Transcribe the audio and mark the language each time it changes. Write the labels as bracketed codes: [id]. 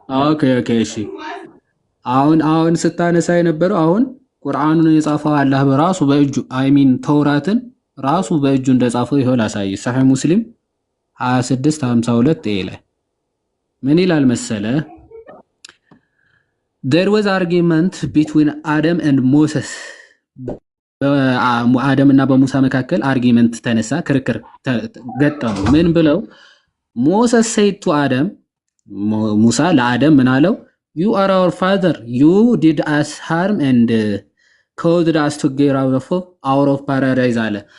[am] ኦኬ እሺ። አሁን ስታነሳ የነበረው አሁን ቁርአኑን የጻፈው አላህ በራሱ በእጁ ተውራትን ራሱ በእጁ እንደጻፈው ይኸው ላሳይ። ሰሒህ ሙስሊም 2652 ላይ ምን ይላል መሰለ? [en] There was argument between Adam and Moses. [am] በአደም እና በሙሳ መካከል አርጊመንት ተነሳ፣ ክርክር ገጠሙ። ምን ብለው? [en] Moses said to Adam, [am] ሙሳ ለአደም ምን አለው? [en] You are our father. You did us harm and caused us to get out of paradise አለ።